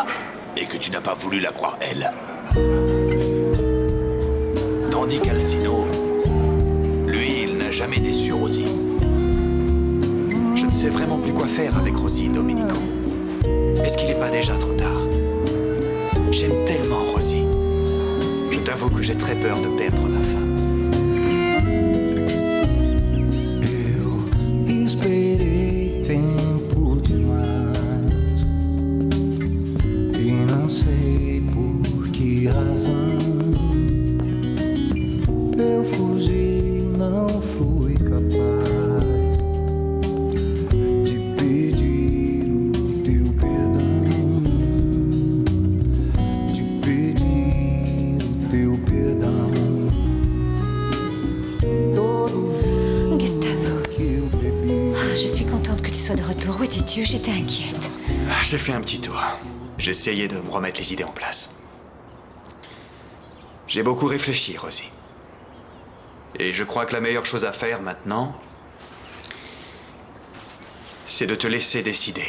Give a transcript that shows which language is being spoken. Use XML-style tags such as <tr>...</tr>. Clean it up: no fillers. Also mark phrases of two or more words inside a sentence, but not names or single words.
<fr>Et que tu n'as pas voulu la croire elle. Tandis qu'Alcino, lui, il n'a jamais déçu Rosie. Je ne sais vraiment plus quoi faire avec Rosie, Domenico. Est-ce qu'il n'est pas déjà trop tard? J'aime tellement Rosie. Je t'avoue que j'ai très peur de perdre ma femme.</fr> <pt>Eu esperei tempo demais e não sei por que razão eu fugi, não fui capaz de pedir o teu perdão, de pedir o teu perdão. Todo vinho Gustavo. que eu bebi.</pt> <fr>Je suis contente que tu sois de retour. Où étais-tu? J'étais inquiète. J'ai fait un petit tour. J'essayais de me remettre les idées en place. J'ai beaucoup réfléchi, Rosie. Et je crois que la meilleure chose à faire maintenant, c'est de te laisser décider.</fr>